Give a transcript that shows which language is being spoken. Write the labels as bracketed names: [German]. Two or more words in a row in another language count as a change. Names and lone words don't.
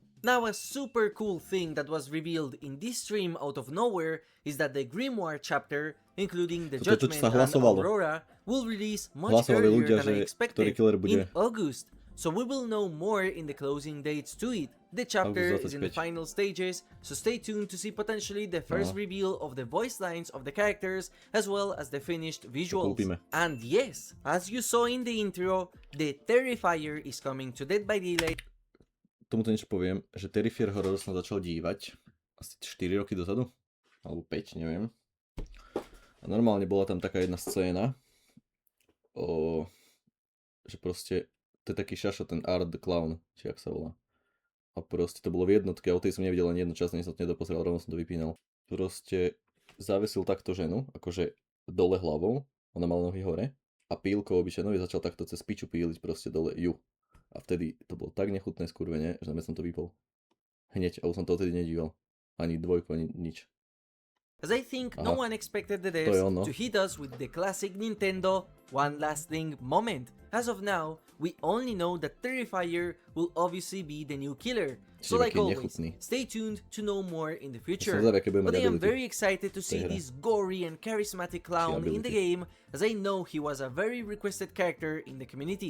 [English] Now, a super cool thing that was revealed in this stream out of nowhere is that the Grimoire chapter, including the Judgment and Aurora, will release much earlier than I expected in August, so we will know more in the closing dates to it. The chapter is in the final stages, so stay tuned to see potentially the first reveal of the voice lines of the characters as well as the finished visuals. And yes, as you saw in the intro, the Terrifier is coming to Dead by Daylight. [Slovak] Tomuto niečo poviem, že Terrifier horror som začal dívať asi 4 roky dozadu, alebo 5, neviem. A normálne bola tam taká jedna scéna, že proste to je taký šašo, ten Art the Clown, či jak sa volá. A proste to bolo v jednotke, a o tej som nevidel ani jednu časť, ani som to nedopozrel, rovno som to vypínal. Proste zavesil takto ženu, akože dole hlavou, ona mala nohy hore, a pílkou obyčajnou začal takto cez piču píliť proste dole ju. A vtedy to bolo tak nechutné skurvenie, že som to vypol. Hneď, a už som to vtedy nedíval. Ani dvojku, ani nič. [English] As I think no one expected the devs to hit us with the classic Nintendo one last thing moment. As of now, we only know that Terrifier will obviously be the new killer. So like always, stay tuned to know more in the future. But I am very excited to see this gory and charismatic clown in the game, as I know he was a very requested character in the community.